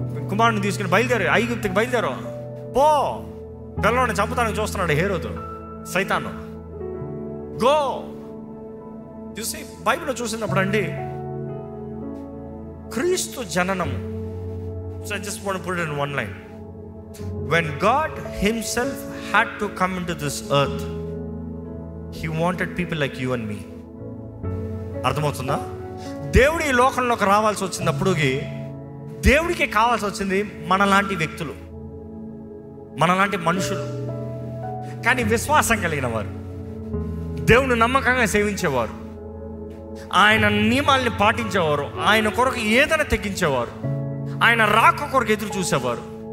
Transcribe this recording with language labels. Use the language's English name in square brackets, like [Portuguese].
[Telugu] కుమారుని తీసుకుని బయలుదేరు, ఐగుప్తుకి బయలుదేరు, పో, పిల్లవాడిని చంపుతానికి చూస్తున్నాడు హేరోదు, సైతాను, గో. చూసి బైబిల్లో చూసినప్పుడు అండి క్రీస్తు జననం. [English] So I just want to put it in one line. When God himself had to come into this earth, he wanted people like you and me. [Telugu] అర్థమవుతుందా? దేవుడు ఈ లోకంలోకి రావాల్సి వచ్చినప్పుడుకి దేవుడికి కావాల్సి వచ్చింది మనలాంటి వ్యక్తులు, మనలాంటి మనుషులు, కానీ విశ్వాసం కలిగిన వారు. దేవుని నమ్మకంగా సేవించేవారు, ఆయన నియమాల్ని పాటించేవారు, ఆయన కొరకు ఏదైనా తెగించేవారు, ఆయన రాక కొరకు ఎదురు చూసేవారు.